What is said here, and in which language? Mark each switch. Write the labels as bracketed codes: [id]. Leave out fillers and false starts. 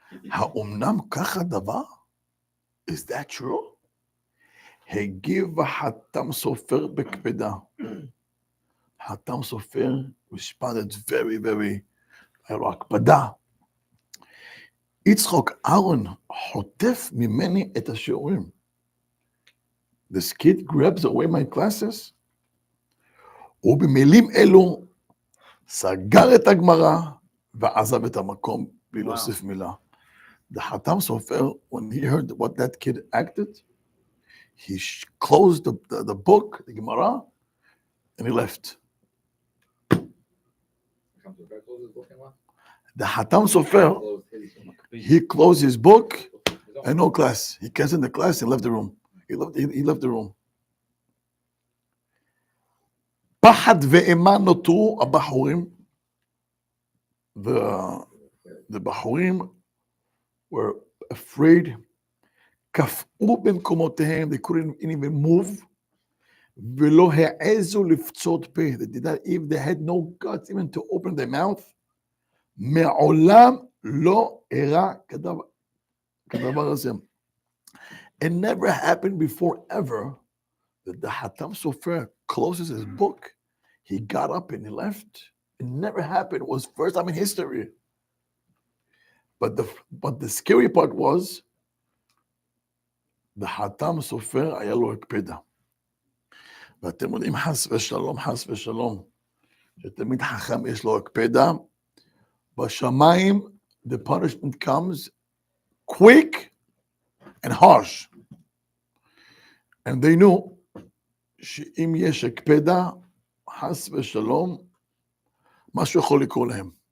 [he] האומנם ככה דבר? [en] Is that true? [he] הגיב החתם סופר בקפדה. חתם סופר [en] responded very, very, [he] הקפדה. יצחוק אהרון חוטף ממני את השיעורים. [en] This kid grabs away my classes, [he] ובמילים אלו סגר את הגמרא ועזב את המקום בלי להוסיף מילה. [en] The Chatam Sofer, when he heard what that kid acted, he closed the book, the Gemara, and he left. The Chatam Sofer, he closed his book and no class. He canceled the class and left the room. He left the room. [he] פחד ואימה נותרו הבחורים. [en] The Bahurim were afraid. [he] קפאו במקומותיהם, [en] they couldn't even move. [he] ולא העזו לפצות פה, [en] they had no guts even to open their mouth. [he] מעולם לא אירע כדבר הזה. [en] It never happened before ever that the Chatam Sofer closes his book. He got up and he left. It never happened. It was first time in history. But the scary part was the Chatam Sofer [he] היה לו הקפדה. ואתם יודעים חס ושלום, שתמיד חכם יש לו הקפדה, בשמיים [en] the punishment comes quick and harsh. And they knew [he] שאם יש הקפדה, חס ושלום, משהו יכול לקרות להם.